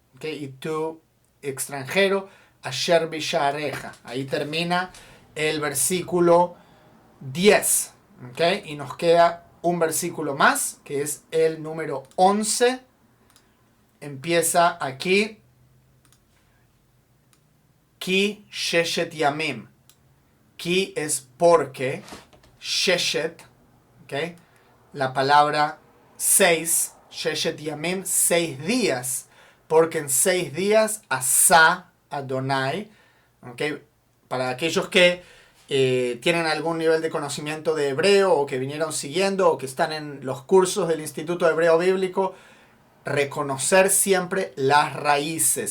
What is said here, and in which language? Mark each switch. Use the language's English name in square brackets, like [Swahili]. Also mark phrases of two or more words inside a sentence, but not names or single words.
[Spanish] Y tú, extranjero, [Hebrew] אשר בשעריך. [Spanish] Ahí termina el versículo 10. ¿Okay? Y nos queda un versículo más, que es el número 11. Empieza aquí. [Hebrew] כי ששת ימים. [Spanish] Ki es porque. Sheshet. ¿Okay? La palabra 6. [Hebrew] ששת ימים, [Spanish] 6 días. Porque en 6 días, [Hebrew] עשה אדוני. [Spanish] ¿Okay? Para aquellos que tienen algún nivel de conocimiento de hebreo o que vinieron siguiendo o que están en los cursos del Instituto Hebreo Bíblico, reconocer siempre las raíces.